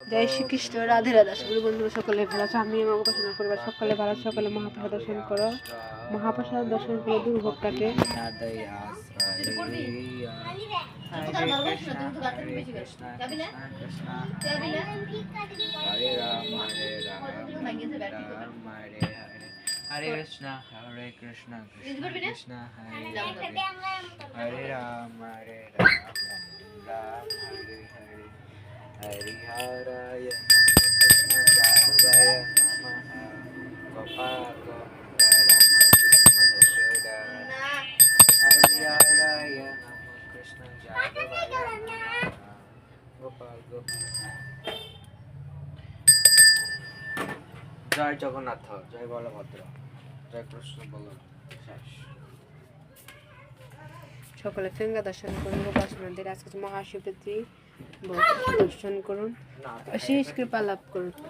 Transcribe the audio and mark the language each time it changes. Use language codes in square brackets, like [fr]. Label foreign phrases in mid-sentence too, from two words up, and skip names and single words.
[bn] জয় শ্রীকৃষ্ণ, রাধে রাধা। সকলে বন্ধুরা সকলে ভালো আছে, আমি এবং উপাসনা পরিবার সকলে ভালো, সকলে মহাপ্রসাদ দর্শন করো। মহাপ্রসাদ দর্শন করে দুর্ভোগ কাটে। [sa] हरे कृष्ण, हरे कृष्ण, कृष्ण कृष्ण, हरे हरे, हरे राम, राम हरे हरे, हरे हराय नमो कृष्ण जरुबाय नमः, गोपाल गोविन्द राम कृष्ण यशोदा, हरे हराय नमो कृष्ण जरुबाय नमः, गोपाल गोविन्द. [bn] জয় জগন্নাথ, জয় বলভদ্র, জয় কৃষ্ণ বলরাম। সকলে ফিঙ্গা দর্শন করুন, উপাসনাদের আজকে মহাশিবরাত্রি দর্শন করুন, শেষ কৃপা লাভ করুন।